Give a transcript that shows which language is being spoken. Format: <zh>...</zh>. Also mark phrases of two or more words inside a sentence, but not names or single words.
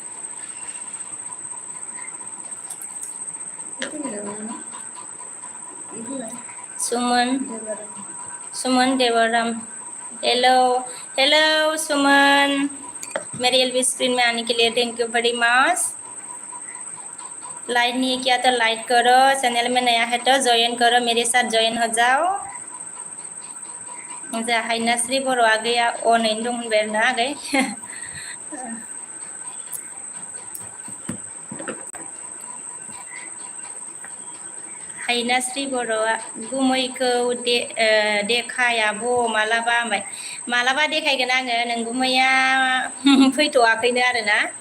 <hi>सुमन देवराम हेलो हेलो सुमन मेरी एलबी स्क्रीन में आने के लिए</hi> <en>Thank you very much</en> <hi>लाइक नहीं किया तो लाइक करो चैनल में नया है तो ज्वाइन करो मेरे साथ ज्वाइन हो जाओ</hi> <brx>जा हाइनास्रि बर' आगैया अनैनो दं होनबाय आरोना आगै हाइनास्रि बर'आ गुमैखौ देखाय आब' मालाबा होनबाय मालाबा देखायगोन आङो नों गुमैया फैथ'वाखैनो आरोना</brx>